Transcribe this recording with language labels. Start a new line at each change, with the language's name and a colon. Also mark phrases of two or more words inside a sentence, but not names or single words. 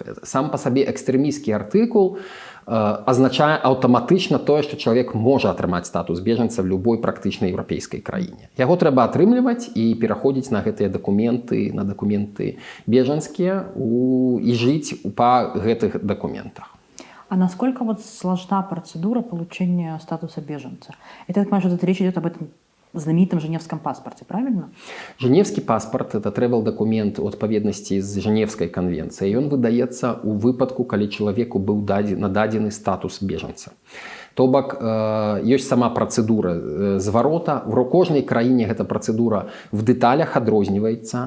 Belarusian: Сам па сабе экстрэмісцкі артыкул азначае аўтаматычна тое, што чалавек можа атрымаць статус бежанца в любой практычнай еўрапейскай краіне. Яго трэба атрымліваць і пераходзіць на гэтыя дакументы, на дакументы бежанскія і жыць па гэтых дакументах.
Russian: А насколько вот сложна процедура получения статуса беженца? Это, я так понимаю, что речь идет об этом знаменитом Женевском паспорте, правильно?
Belarusian: Женевскі паспорт – это трэвел-дакумент у адпаведнасці з Женевскай канвенцыяй. Ён выдаецца ў выпадку, калі чалавеку быў нададзены статус бежанца. То бок, ёсць сама працэдура зварота. В кожнай краіне гэта працэдура в дэталях адрозніваецца.